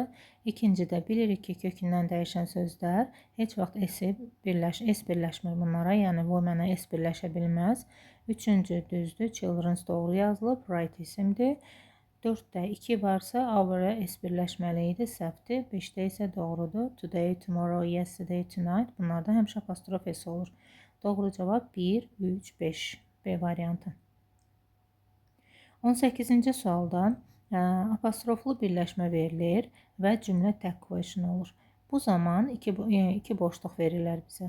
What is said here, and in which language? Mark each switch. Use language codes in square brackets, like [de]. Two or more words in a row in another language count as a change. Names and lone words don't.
[az] İkincidə bilirik ki, kökündən dəyişən sözlər heç vaxt S birləşmir bunlara, yəni bu mənə S birləşə bilməz. Üçüncü düzdür, children's doğru yazılıb, right isimdir. 4-də 2 varsa, our-a S birləşməli idi, səhvdir. 5-də isə doğrudur. [en] Today, tomorrow, yesterday, tonight. [az] Bunlarda həmişə apostrof S olur. Doğru cavab 1, 3, 5. B variantı. 18-ci sualda apostroflu birləşmə verilir və cümlə tək question olur. Bu zaman iki boşluq verirlər bizə.